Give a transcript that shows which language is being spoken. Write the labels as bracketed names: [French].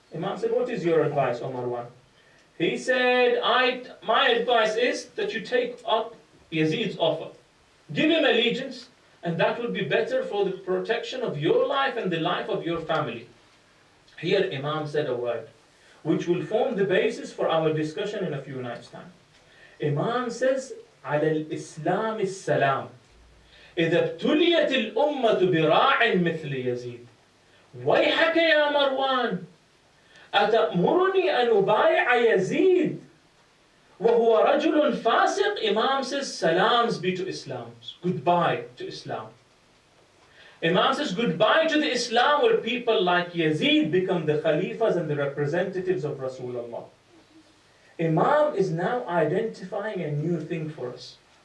[English] Imam said, what is your advice, O Marwan? He said, my advice is that you take up Yazid's offer. Give him allegiance, and that would be better for the protection of your life and the life of your family. Here Imam said a word, which will form the basis for our discussion in a few nights' time. Imam says, [Arabic] على الإسلام السلام إذا ابتليت الأمة براع مثل يزيد ويحك يا مروان أتأمرني أن أبايع يزيد وهو رجل فاسق. [English] Imam says, salams be to Islam. Goodbye to Islam. Imam says, goodbye to the Islam where people like Yazid become the Khalifas and the representatives of Rasulullah. Imam is now identifying a new thing for us.